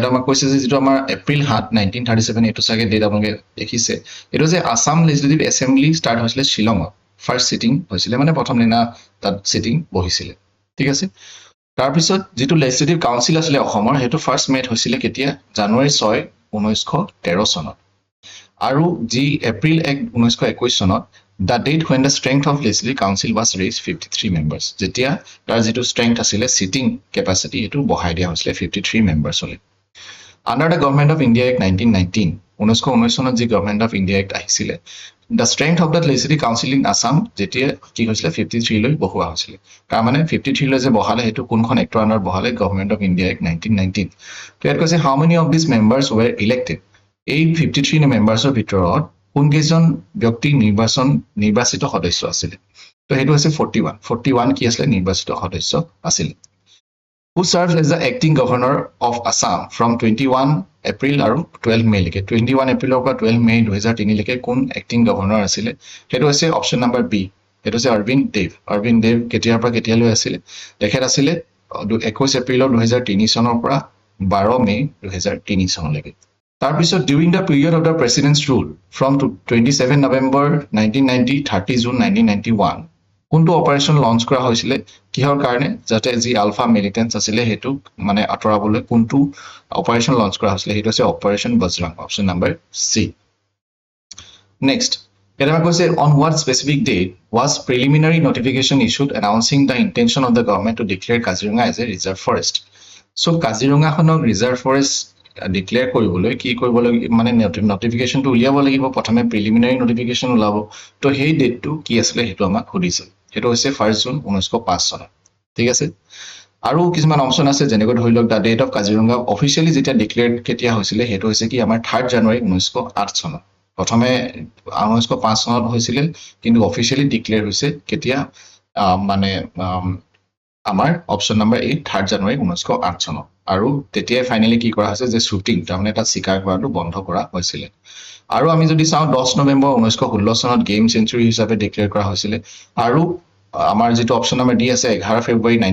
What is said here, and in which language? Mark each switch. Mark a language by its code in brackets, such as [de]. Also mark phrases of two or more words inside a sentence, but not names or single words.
[as] আমাক কৈছে যে যিটো আমাৰ এপ্ৰিল 7 1937 এইটো চাগে ডেট আপোনালোকে দেখিছে এইটো যে [en] Assam legislative assembly [as] ষ্টাৰ্ট হৈছিলে শ্বিলঙত [en] first sitting [as] হৈছিলে মানে প্ৰথম দিনা তাত চিটিং বহিছিলে ঠিক আছে তাৰপিছত যিটো [en] legislative council [as] আছিলে অসমৰ সেইটো [en] first met [as] হৈছিলে কেতিয়া জানুৱাৰী 6 1913 চনত আৰু যি এপ্ৰিল 1 1921 চনত [en] the date when the strength of legislative council was raised 53 members [as] যেতিয়া তাৰ যিটো [en] strength আছিলে sitting capacity [as] এটো বঢ়াই দিয়া হৈছিলে [en] 53 members হলে under the government of India Act 1919 1919 [as] চনত যি [en] government of India Act আহিছিলে the strength of the legislative council in Assam [as] যেতিয়া কি হৈছিলে 53 লৈ বঢ়োৱা হৈছিলে তাৰ মানে 53 লৈ যে বঢ়ালে হেতু কোনখন [en] actৰ under [as] বঢ়ালে [en] government of India Act [as] 1919 তো ইয়াত কৈছে [en] how many of these members were elected [as] এই 53 মেম্বাৰ্ছৰ ভিতৰত কোন কেইজন ব্যক্তি নিৰ্বাচিত সদস্য আছিল তো হেতু হৈছে 41 কি আছিল নিৰ্বাচিত সদস্য আছিল [en] who serves as the acting governor of Assam from 21 April [as] আৰু 12 May লৈকে 21 এপ্ৰিলৰ পৰা 12 মে 2003 লৈকে কোন [en] acting governor [as] আছিল হেতু হৈছে [en] option number [as] বি হেতু হৈছে অৰবিন্দ দেৱ কেতিয়াৰ পৰা কেতিয়ালৈ আছিল তেখেত আছিল 21 এপ্ৰিলৰ 2003 চনৰ পৰা 12 মে 2003 চনলৈকে তাৰপিছত [en] during the period of the president's rule from 27 November 1990 30 June 1991 [as] কোনটো [en] operation launch [as] কৰা হৈছিলে কিহৰ কাৰণে যাতে যি আলফা মিলিটেন্টছ আছিলে হেতু মানে আতৰাবলৈ কোনটো [en] operation launch [as] কৰা হৈছিলে হেতু আছে অপাৰেশ্যন বজৰং [en] option number [as] সি নেক্সট এটা কৈছে [en] on what specific date was preliminary notification issued announcing the intention of the government to declare Kaziranga as a reserve forest so [as] Kaziranga খনক [en] reserve forest [as] ডিক্লেয়াৰ কৰিবলৈ কি কৰিব লাগিব মানে নটিফিকেশনটো উলিয়াব লাগিব প্ৰথমে [en] preliminary notification [as] ওলাব তো সেই ডেটটো কি আছিল হেতু আমাক খুদিছে হেতু হৈছে 1 জুন 1905 চন ঠিক আছে আৰু কিছুমান অপচন আছে যেনেকৈ ধৰি লওক [en] the date of Kaziranga officially [as] যেতিয়া ডিক্লেয়াৰ কেতিয়া হৈছিল হেতু হৈছে কি আমাৰ 3 জানুৱাৰী 1908 চন প্ৰথমে 1905 চনত হৈছিল কিন্তু অফিচিয়ালি ডিক্লেয়াৰ হৈছে কেতিয়া মানে আমাৰ [en] option number [as] 8 3 জানুৱাৰী 1908 চন আৰু তেতিয়াই ফাইনালি কি কৰা হৈছে যে শুটিং তাৰমানে এটা শিকাৰ কৰাটো বন্ধ কৰা হৈছিল আৰু আমি যদি চাওঁ 10 নৱেম্বৰ 1916 চনত [en] game sanctuary [as] হিচাপে ডিক্লেয়াৰ কৰা হৈছিল আৰু আমাৰ যেটো [en] option number [as] ডি আছে 11 ফেব্ৰুৱাৰী